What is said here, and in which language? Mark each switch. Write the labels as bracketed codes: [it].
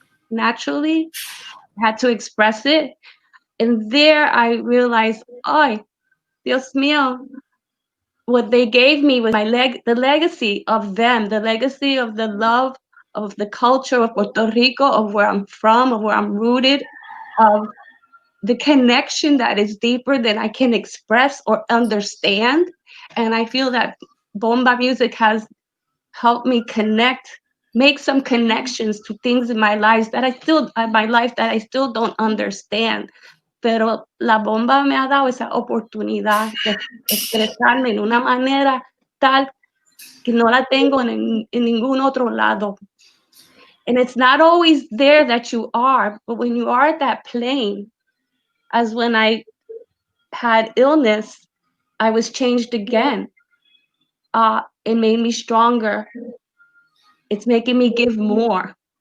[en] Naturally, I had to express it. And there I realized, oh, [es] Dios mío, [en] what they gave me was the legacy of them, the legacy of the love of the culture of Puerto Rico, of where I'm from, of where I'm rooted, of the connection that is deeper than I can express or understand. And I feel that bomba music has helped me make some connections to things in my life that I still don't understand. [es] Pero la bomba me ha dado esa oportunidad de expresarme en una manera tal que no la tengo en ningún otro lado. [en] And it's not always there that you are, but when you are at that plane, as when I had illness, I was changed again. It made me stronger. It's making me give more.